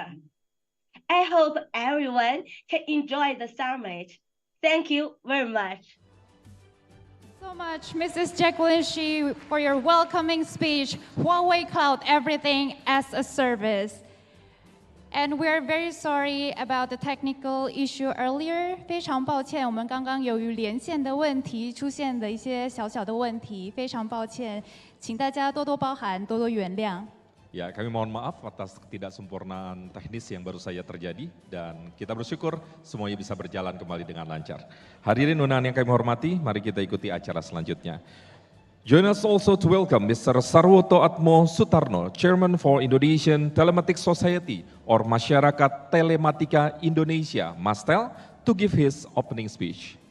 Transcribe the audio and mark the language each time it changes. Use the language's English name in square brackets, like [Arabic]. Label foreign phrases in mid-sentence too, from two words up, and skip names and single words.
[English] I hope everyone can enjoy the summit. Thank you very much. So much, Mrs. Jacqueline Shi, for your welcoming speech, HUAWEI Cloud, everything as a service. And we're very sorry about the technical issue earlier. [Chinese] 非常抱歉，我们刚刚由于连线的问题出现的一些小小的问题，非常抱歉，请大家多多包涵，多多原谅。 [Indonesian] Ya, kami mohon maaf atas ketidaksempurnaan teknis yang baru saja terjadi dan kita bersyukur semuanya bisa berjalan kembali dengan lancar. Hadirin undangan yang kami hormati, mari kita ikuti acara selanjutnya. [English] Join us also to welcome Mr. Sarwoto Atmo Sutarno, Chairman for Indonesian Telematic Society or Masyarakat Telematika Indonesia, Mastel, to give his opening speech.